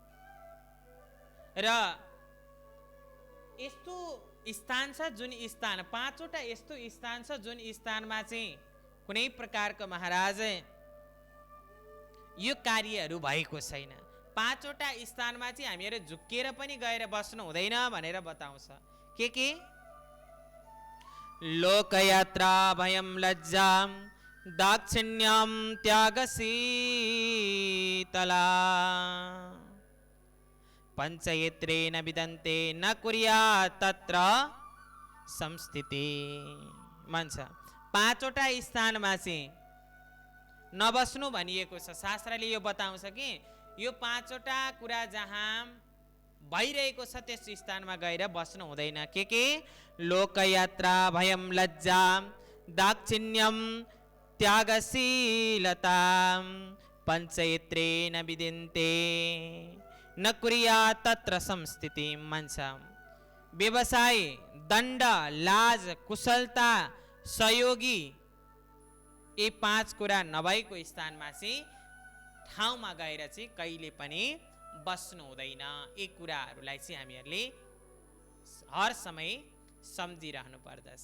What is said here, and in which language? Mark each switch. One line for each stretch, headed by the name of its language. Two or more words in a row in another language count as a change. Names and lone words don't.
Nepali: र यस्तो स्थान छ जुन स्थान, 5वटा यस्तो स्थान छ जुन स्थानमा चाहिँ कुनै प्रकारको महाराज यो कार्यहरू भएको छैन। 5वटा स्थानमा चाहिँ हामीहरू झुक्किएर पनि गएर बस्नु हुँदैन भनेर बताउँछ।
Sanskrit: के लोकयात्रा भयं लज्जा दाक्षिण्यं त्यागशीतला पंचयत्रे न विदन्ते न कुर्यात् तत्र संस्थिति।
Nepali: मान्छ 5वटा स्थानमा चाहिँ नबस्नु भनिएको छ। शास्त्रले यो बताउँछ कि यो 5वटा कुरा जहाँ भइरहेको छ त्यस स्थानमा गएर बस्नु हुँदैन।
Sanskrit: के लोकयात्रा भयं लज्जा दाक्षिण्यं त्यागशीलता पंचयत्रे न विदिन्ते न कुर्यात् तत्र संस्थिति।
Nepali: मान्छ व्यवसाय, दण्ड, लाज, कुशलता, सहयोगी यी 5 कुरा नभएको स्थानमा चाहिँ ठाउँमा गएर चाहिँ कहिले पनि बस्नु हुँदैन। यी कुराहरूलाई चाहिँ हामीहरूले हर समय सम्झिरहनु पर्दछ।